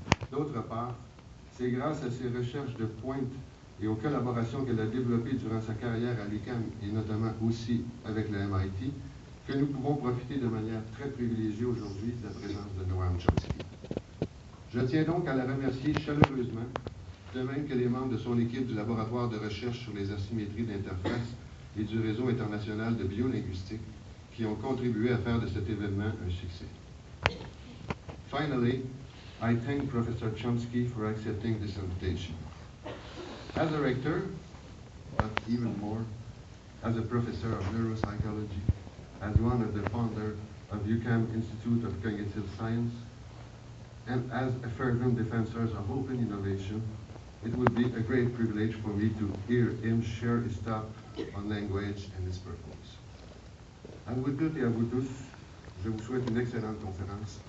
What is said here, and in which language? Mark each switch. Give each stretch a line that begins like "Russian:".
French: D'autre part, c'est grâce à ses recherches de pointe et aux collaborations qu'elle a développées durant sa carrière à l'UQAM et notamment aussi avec le MIT que nous pouvons profiter de manière très privilégiée aujourd'hui de la présence de Noam Chomsky. Je tiens donc à la remercier chaleureusement, de même que les membres de son équipe du laboratoire de recherche sur les asymétries d'interface et du réseau international de biolinguistique qui ont contribué à faire de cet événement un succès.
English: Finally, I thank Professor Chomsky for accepting this invitation. As a rector, but even more, as a professor of neuropsychology, as one of the founders of UQAM Institute of Cognitive Science, and as a fervent defensor of open innovation, it would be a great privilege for me to hear him share his thought on language and its purpose.
French: À vous toutes et à vous tous, je vous souhaite une excellente conférence.